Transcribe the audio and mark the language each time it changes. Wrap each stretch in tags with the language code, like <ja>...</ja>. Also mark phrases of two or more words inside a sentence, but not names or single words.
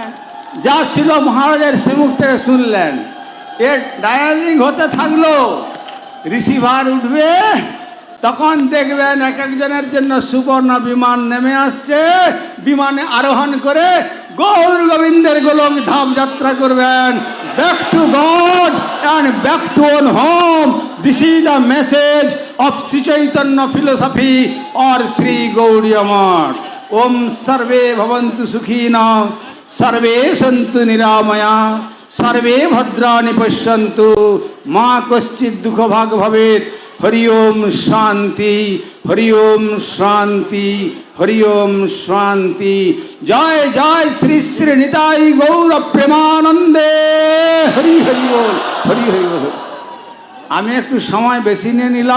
<bn>যা ছিল মহারাজের শ্রীমুখ থেকে শুনলেন, এর ডায়ালিং হতে থাকলো, রিসিভার উঠবে, তখন দেখবেন এক একজনের জন্য সুবর্ণ বিমান নেমে আসছে। বিমানে আরোহণ করে গৌর গোবিন্দের গোলক ধাম যাত্রা করবেন।</bn> <en>Back to God and back to own home. This is the message of Sri Chaitanya philosophy or Sri Gaudiya Math.</en> <sa>ওম সর্বে ভবন্তু সুখীনা, সর্বে সন্তু নিরাময়া, সর্বে ভদ্রাণি পশ্যন্তু, মা কশ্চিৎ দুঃখ ভাগ ভবেৎ। হরি ওম শান্তি, হরি ওম শান্তি, হরি ওম শান্তি।</sa> <bn>জয় জয় শ্রী শ্রী নিতাই গৌর প্রেমানন্দে। হরি হরি বল, হরি হরি বল। আমি একটু সময় বেশি নিয়ে নিলাম।</bn>